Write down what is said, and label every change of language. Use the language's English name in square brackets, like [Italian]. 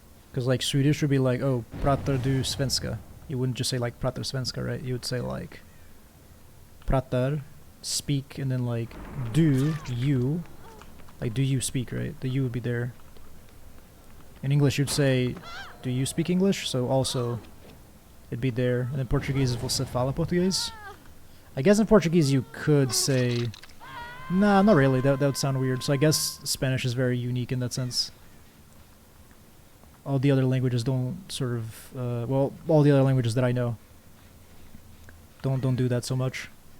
[English] Because like Swedish would be like, oh, [Swedish] pratar du svenska. [English] You wouldn't just say like [Swedish] pratar svenska, [English] right? You would say like pratar, speak, and then like do, you. Like do you speak, right? The you would be there. In English you'd say, do you speak English? So also, it'd be there. And in Portuguese is [Portuguese] você fala português. [English] I guess in Portuguese you could say, nah, not really. That would sound weird. So I guess Spanish is very unique in that sense. All the other languages don't sort of, well, all the other languages that I know don't do that so much.